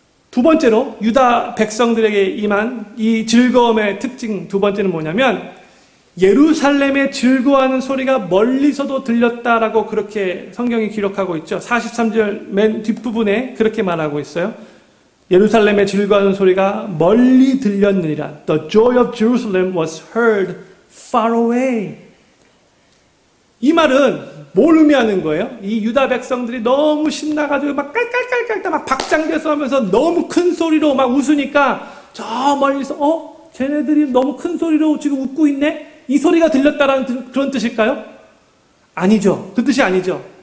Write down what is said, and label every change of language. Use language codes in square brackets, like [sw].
[ko] 두 번째로 유다 백성들에게 임한 이 즐거움의 특징 두 번째는 뭐냐면 예루살렘의 즐거워하는 소리가 멀리서도 들렸다라고 그렇게 성경이 기록하고 있죠. 43절 맨 뒷부분에 그렇게 말하고 있어요. 예루살렘의 즐거워하는 소리가 멀리 들렸느니라. [en] The joy of Jerusalem was heard far away. [ko] 이 말은 뭘 의미하는 거예요? 이 유다 백성들이 너무 신나가지고 막 깔깔깔깔 막 박장대소 하면서 너무 큰 소리로 막 웃으니까 저 멀리서 쟤네들이 너무 큰 소리로 지금 웃고 있네? 이 소리가 들렸다라는 그런 뜻일까요? 아니죠. 그 뜻이 아니죠.